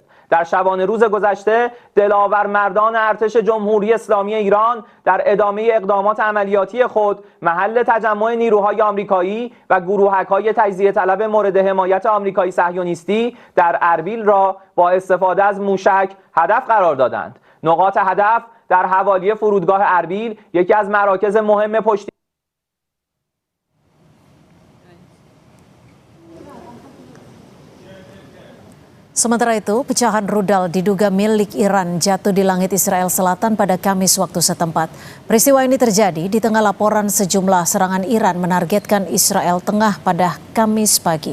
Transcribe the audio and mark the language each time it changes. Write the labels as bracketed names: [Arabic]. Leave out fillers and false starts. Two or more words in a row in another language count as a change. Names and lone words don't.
[Persian] در شبانه روز گذشته دلاور مردان ارتش جمهوری اسلامی ایران در ادامه اقدامات عملیاتی خود محل تجمع نیروهای آمریکایی و گروهک‌های تجزیه طلب مورد حمایت آمریکایی صهیونیستی در اربیل را با استفاده از موشک هدف قرار دادند. نقاط هدف در حوالی فرودگاه اربیل یکی از مراکز مهم پشتی [Indonesian] Sementara itu, pecahan rudal diduga milik Iran jatuh di langit Israel Selatan pada Kamis waktu setempat. Peristiwa ini terjadi di tengah laporan sejumlah serangan Iran menargetkan Israel Tengah pada Kamis pagi.